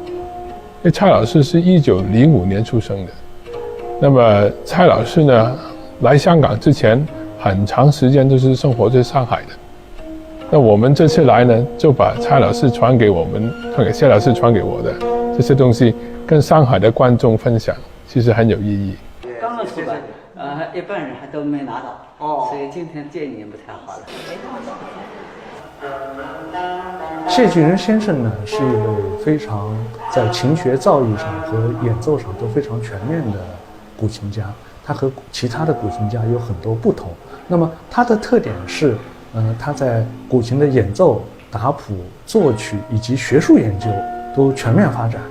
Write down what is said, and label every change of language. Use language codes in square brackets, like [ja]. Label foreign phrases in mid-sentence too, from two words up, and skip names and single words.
[zh] 因為蔡老師是1905年出生的，那麼蔡老師呢來香港之前，很長時間都是生活在上海的。那我們這次來呢，就把蔡老師傳給我們，謝老師傳給我的這些東西，跟上海的觀眾分享，其實很有意義。剛剛出版，一般人還都沒拿到，所以今天見你們太好了。謝巨仁先生呢，是一位非常在琴學造詣上和演奏上都非常全面的古琴家。他和其他的古琴家有很多不同。那麼他的特點是，他在古琴的演奏、打譜、作曲以及學術研究都全面發展。